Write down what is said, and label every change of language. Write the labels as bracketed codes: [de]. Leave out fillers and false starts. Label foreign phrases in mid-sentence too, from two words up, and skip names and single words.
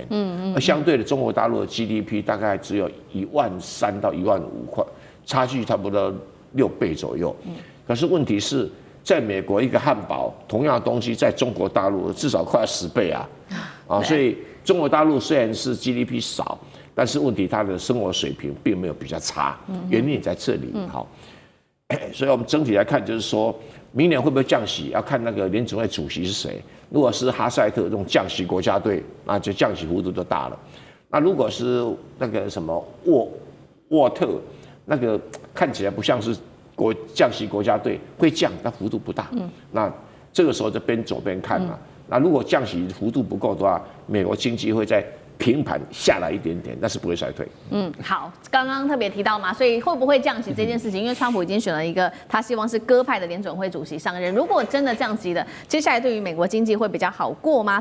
[zh] 而相對的，中國大陸的 GDP 大概只有13000到15000塊，差距差不多6倍左右。可是問題是，在美國一個漢堡同樣的東西，在中國大陸至少快10倍所以中國大陸雖然是 GDP 少，但是問題它的生活水平並沒有比較差，原因也在這裡。所以我們整體來看，就是說明年會不會降息，要看那個聯準會主席是誰。如果是哈塞特這種降息國家隊，那就降息幅度就大了。那如果是那個什麼沃特，那個看起來不像是降息国家队，会降，但幅度不大。那這個時候就邊走邊看嘛。那如果降息幅度不夠的話，美國經濟會在平盤下來一點點，但是不會衰退。好，剛剛特別提到嘛，所以會不會降息這件事情，因為川普已經選了一個他希望是鴿派的聯準會主席上任。如果真的降息了，接下來對於美國經濟會比較好過嗎？